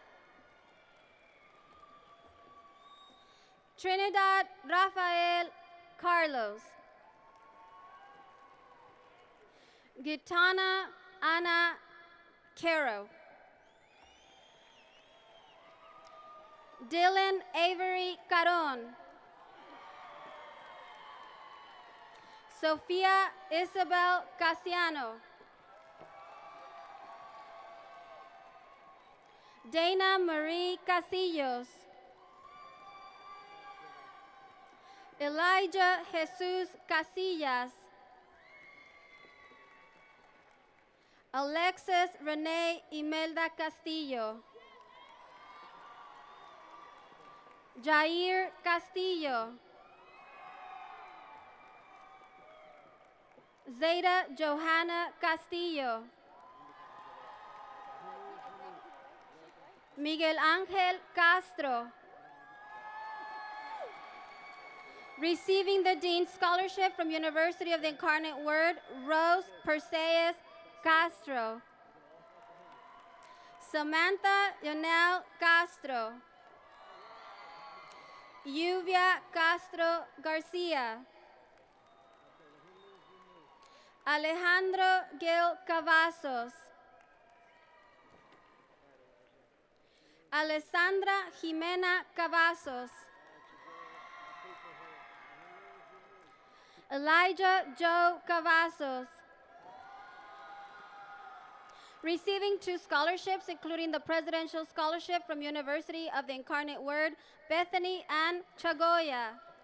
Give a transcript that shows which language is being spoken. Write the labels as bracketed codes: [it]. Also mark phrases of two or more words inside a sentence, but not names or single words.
[en] Trinidad Rafael Carlos. Gitana Ana Caro. Dylan Avery Caron. Sofia Isabel Casiano. Dana Marie Casillos. Elijah Jesus Casillas. Alexis Renee Imelda Castillo. Jair Castillo. Zeta Johanna Castillo. Miguel Ángel Castro. Receiving the Dean's Scholarship from University of the Incarnate Word, Rose Perseus Castro. Samantha Yonel Castro. Lluvia Castro Garcia. Alejandro Gil Cavazos. Alessandra Jimena Cavazos. Elijah Joe Cavazos. Receiving 2 scholarships, including the Presidential Scholarship from University of the Incarnate Word, Bethany Ann Chagoya.